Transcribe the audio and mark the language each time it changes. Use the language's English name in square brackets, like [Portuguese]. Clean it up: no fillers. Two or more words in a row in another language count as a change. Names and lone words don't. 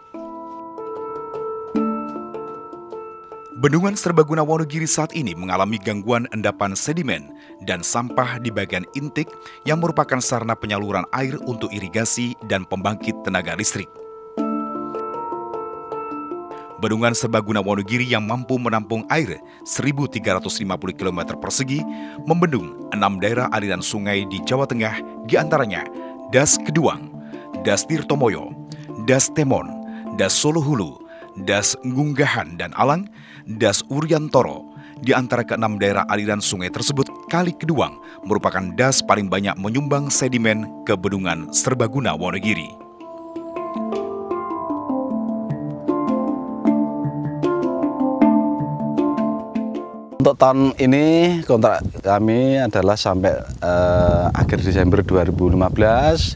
[Indonesian] Bendungan Serbaguna Wonogiri saat ini mengalami gangguan endapan sedimen dan sampah di bagian intik yang merupakan sarana penyaluran air untuk irigasi dan pembangkit tenaga listrik. Bendungan Serbaguna Wonogiri yang mampu menampung air 1.350 km persegi membendung 6 daerah aliran sungai di Jawa Tengah, diantaranya Das Keduang, Das Tirtomoyo, Das Temon, Das Solo Hulu, Das Ngunggahan dan Alang, Das Uryantoro. Di antara ke-6 daerah aliran sungai tersebut, Kali Keduang merupakan das paling banyak menyumbang sedimen ke Bendungan Serbaguna Wonogiri. Untuk tahun ini kontrak kami adalah sampai akhir Desember 2015.